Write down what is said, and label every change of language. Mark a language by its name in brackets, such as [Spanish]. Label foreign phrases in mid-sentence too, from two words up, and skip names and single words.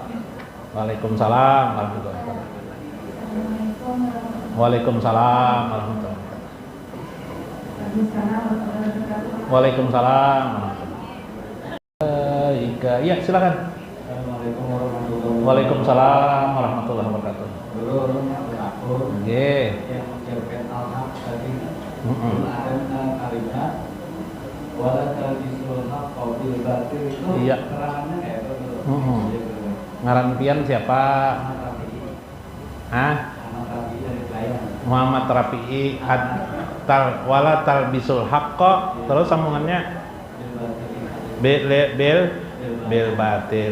[Arabic] وعليكم السلام ورحمة الله وبركاته. وعليكم السلام ورحمة الله وبركاته. وعليكم السلام ورحمة الله وبركاته. [Indonesian] Iya, silakan. [Arabic] وعليكم السلام ورحمة الله وبركاته. [Indonesian] Nggih. Yang mengucapkan al-haq tadi. Kalimat [Arabic] ولا تلبسوا الحق بالباطل [Indonesian] itu keterangannya kayak itu. [Banjar] Ngaran pian siapa? [Arabic] Muhammad Rafi'i ولا تلبسوا الحق, [Indonesian] terus sambungannya bil batil.